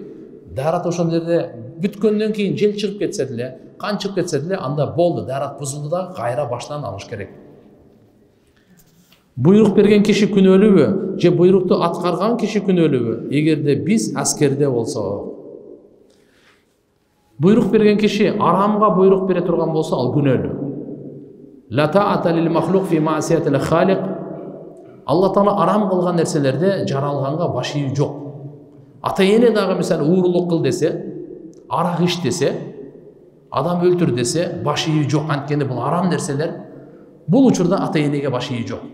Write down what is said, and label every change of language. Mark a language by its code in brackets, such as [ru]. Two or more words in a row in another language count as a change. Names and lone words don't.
[ky] Дарат ошол жерде бүткөндөн кийин жел чыгып кетсе деле, кан чыгып кетсе деле, анда болду, дарат бузулду да кайра баштан алыш керек. Буйрук берген киши күнөөлүүбү же буйрукту аткарган киши күнөөлүүбү? Эгерде биз аскерде болсок, буйрук берген киши арамга буйрук бере турган болсо, ал күнөөлүү. [ar] لا طاعة لمخلوق في معصية الخالق. [ky] Алла Таала арам кылган нерселерде жаралганга баш ийүү жок. Ата эне дагы мисалы уурулук кыл десе, арак ич десе, адам өлтүр десе, баш ийүү жок. Анткени бул арам нерселер. Бул учурда ата энеге баш ийүү жок.